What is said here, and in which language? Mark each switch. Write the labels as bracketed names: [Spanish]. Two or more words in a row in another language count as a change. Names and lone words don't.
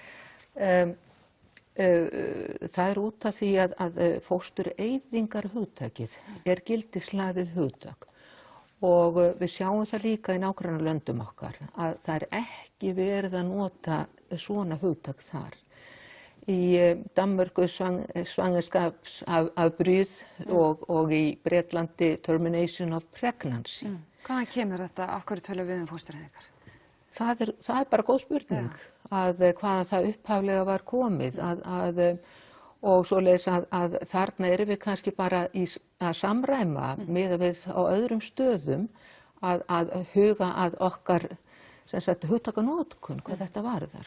[Icelandic] Það út af því að fóstureyðingar hugtakið gildislaðið hugtak og við sjáum það líka í nágrannalöndum okkar að það ekki verið að nota svona hugtak þar. Í Danmörku svangerskapsafbrýð og í Bretlandi [English] termination of pregnancy. [Icelandic] Hvaðan kemur þetta? Af hverju tölum við fóstureyðingar? Það er bara góð spurning að hvaðan það upphaflega var komið og svoleiðis að þarna erum við kannski bara að samræma miðað við á öðrum stöðum að huga að okkar hugtakanotkun, hvað þetta varðar.